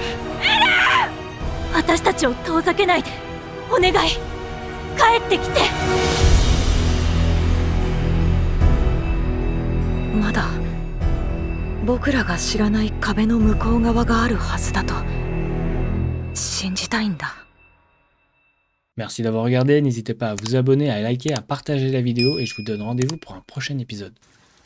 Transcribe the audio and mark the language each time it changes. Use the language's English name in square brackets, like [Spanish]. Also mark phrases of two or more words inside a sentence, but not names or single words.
[Japanese] 私たちを遠ざけないで、お願い、帰ってきて。まだ僕らが知らない壁の向こう側があるはずだと信じたいんだ。 [French] Merci d'avoir regardé, n'hésitez pas à vous abonner, à liker, à partager la vidéo et je vous donne rendez-vous pour un prochain épisode.